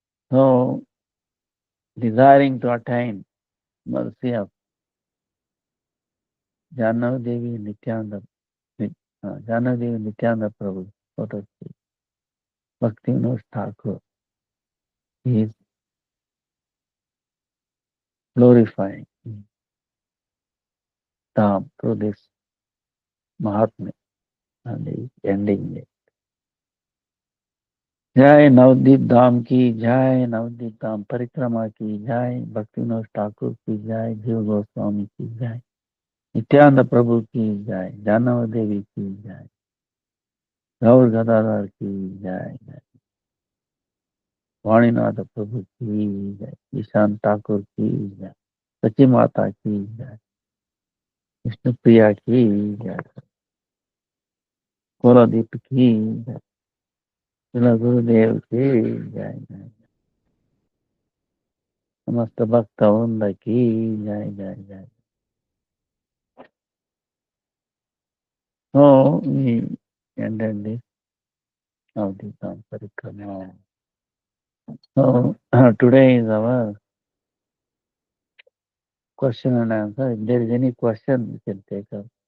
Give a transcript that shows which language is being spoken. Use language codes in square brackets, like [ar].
[en] So, desiring to attain mercy of Janav Devi Nityananda, Janav Devi Nityananda Prabhu, so to speak, Bhakti Vinod Thakur, he is glorifying Dham through this Mahatma and he is ending it. [hi] जय नवदीप धाम की जय, नवदीप धाम परिक्रमा की जय, भक्ति विनोद ठाकुर की जय, जीव गोस्वामी की जय, नित्यानंद प्रभु की जय, जानव देवी की जय, गौर गदाधर की जय, वाणीनाथ प्रभु की जय, ईशान ठाकुर की जय, सची माता की जय, विष्णु प्रिया की जय, कोलादीप की जय, श्रील गुरुदेव की जय, समस्त भक्त वृंद की जय जय जय. [en] So we ended this of the Parikrama. So today is our question and answer. If there is any question, we can take up.